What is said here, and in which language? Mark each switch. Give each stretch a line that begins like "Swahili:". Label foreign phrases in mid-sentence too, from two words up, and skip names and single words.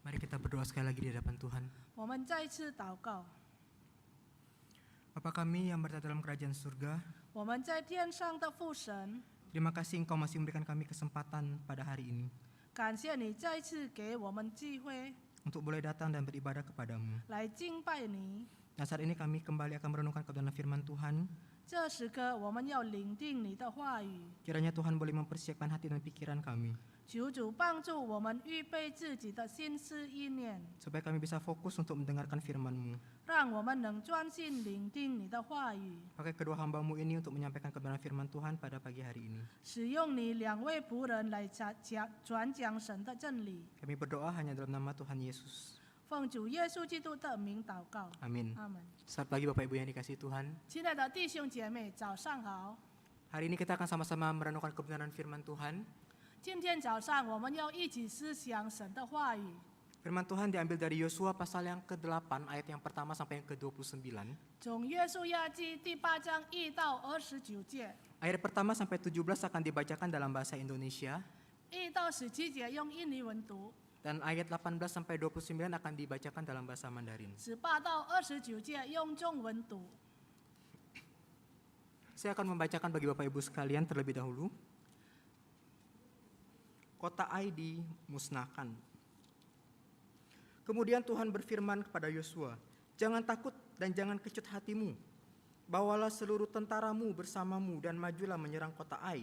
Indonesian: kita berdoa sekali lagi di hadapan Tuhan.
Chinese: 我们再一次祷告。
Indonesian: Bapa kami yang berada dalam kerajaan surga,
Chinese: 我们在天上的父神，
Indonesian: terima kasih Engkau masih memberikan kami kesempatan pada hari ini
Chinese: 感谢你再一次给我们机会
Indonesian: untuk boleh datang dan beribadah kepadamu.
Chinese: 来敬拜你。
Indonesian: Dan saat ini kami kembali akan merenungkan kebenaran firman Tuhan.
Chinese: 这时刻，我们要聆听你的话语，
Indonesian: Kiranya Tuhan boleh mempersiapkan hati dan pikiran kami,
Chinese: 求主帮助我们预备自己的心思意念，
Indonesian: supaya kami bisa fokus untuk mendengarkan firman-Mu.
Chinese: 让我们能专心聆听你的话语，
Indonesian: Pakai kedua hamba-Mu ini untuk menyampaikan kebenaran firman Tuhan pada pagi hari ini.
Chinese: 使用你两位仆人来传讲神的真理。
Indonesian: Kami berdoa hanya dalam nama Tuhan Yesus.
Chinese: 奉主耶稣基督的名祷告，
Indonesian: Amin.
Chinese: 阿门。
Indonesian: Selamat pagi Bapak Ibu yang dikasihi Tuhan.
Chinese: 亲爱的弟兄姐妹，早上好。
Indonesian: Hari ini kita akan sama-sama merenungkan kebenaran firman Tuhan.
Chinese: 今天早上我们要一起思想神的话语。
Indonesian: Firman Tuhan diambil dari Yosua pasal yang ke-8 ayat yang pertama sampai yang ke-29.
Chinese: 从约书亚记第8章1到29节，
Indonesian: Ayat pertama sampai 17 akan dibacakan dalam bahasa Indonesia
Chinese: 1 到17节用印尼文读，
Indonesian: dan ayat 18 sampai 29 akan dibacakan dalam bahasa Mandarin.
Chinese: 18到29节用中文读。
Indonesian: Saya akan membacakan bagi Bapak Ibu sekalian terlebih dahulu. Kota Ai dimusnahkan. Kemudian Tuhan berfirman kepada Yosua, "Jangan takut dan jangan kecut hatimu. Bawalah seluruh tentaramu bersamamu dan majulah menyerang kota Ai.